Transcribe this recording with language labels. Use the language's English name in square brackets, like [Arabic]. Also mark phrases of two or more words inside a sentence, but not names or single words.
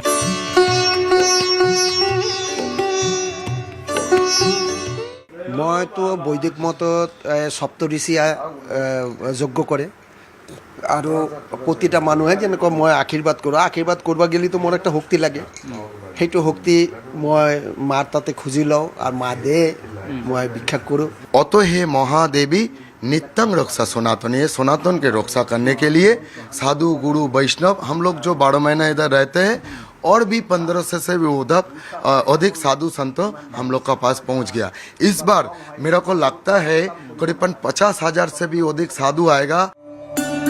[Assamese] মইতো বৈদিক মতত সপ্তঋষিয়ে যজ্ঞ কৰে আৰু প্ৰতিটা মানুহে যেনেকৈ মই আশীৰ্বাদ কৰোঁ, আশীৰ্বাদ কৰিব গেলিতো মোৰ একটা শক্তি লাগে। সেইটো শক্তি মই মাৰ তাতে খুঁজি লওঁ আৰু মা দে মই ভিক্ষা কৰোঁ। [Hindi] অত হে মহাदेवी नित्यं रक्षा सनातन। ये सनातन के रक्षा करने के लिए साधु गुरु वैष्णव हम लोग जो 12 महीना इधर रहते हैं और भी 1500 से भी अधिक साधु संत हम लोग का पास पहुंच गया। इस बार मेरा को लगता है करीबन 50,000 से भी अधिक साधु आएगा।